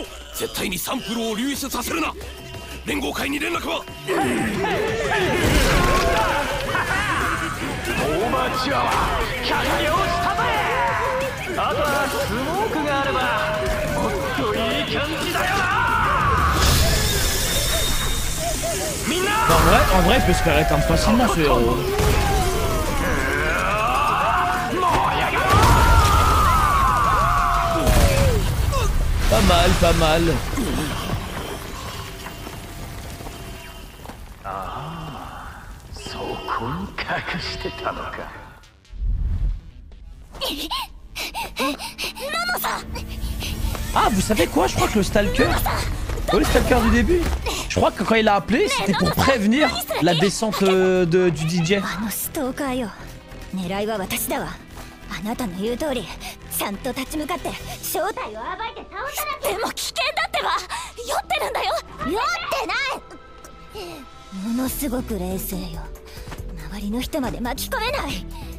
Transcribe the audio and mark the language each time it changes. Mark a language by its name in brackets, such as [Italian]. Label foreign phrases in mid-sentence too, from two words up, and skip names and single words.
[Japanese] 絶対にサンプルを流出させるな。連合会に連絡は。オーバーチュアは完了したぜ。あとはスモークがあればもっといい感じだよな。 [French] En vrai, il peut se faire éteindre facilement ce héros. Pas mal, pas mal. Ah, vous savez quoi? Je crois que le Stalker... Oui, le Stalker du début. Je crois que quand il a appelé, c'était pour prévenir la descente du DJ. [Japanese] 狙いは私だわ。あなたの言う通り、ちゃんと立ち向かって正体を暴いて倒さなきゃ。でも危険だってば。酔ってるんだよ。酔ってない。ものすごく冷静よ。周りの人まで巻き込めない。